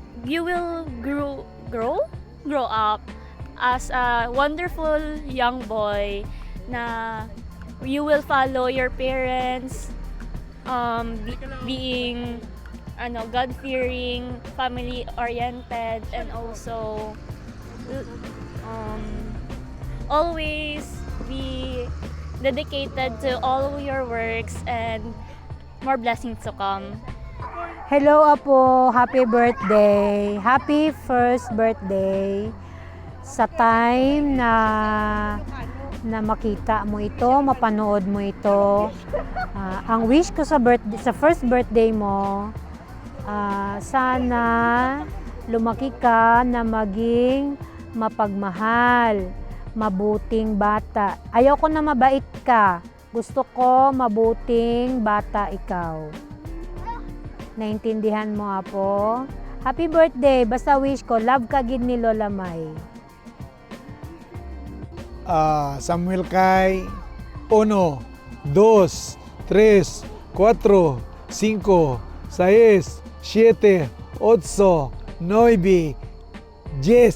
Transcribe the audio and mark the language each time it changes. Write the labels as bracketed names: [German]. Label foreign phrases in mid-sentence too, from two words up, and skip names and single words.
[English] You will grow up as a wonderful young boy na you will follow your parents, being God-fearing, family-oriented, and also always be dedicated to all your works and more blessings to come. Hello, Apo. Happy birthday. Happy first birthday. [Filipino] Sa time na makita mo ito, mapanood mo ito. Ang wish ko sa [English] first birthday [Filipino] mo, sana lumaki ka na maging mapagmahal, mabuting bata. Ayoko na mabait ka. Gusto ko mabuting bata ikaw. Naintindihan mo, Apo? [English] Happy birthday. [Filipino] Basta wish ko, [Hiligaynon] love ka gid ni Lola May. [English] Samuel Kai, 1, 2, 3, 4, 5, 6, 7, 8, 9, 10.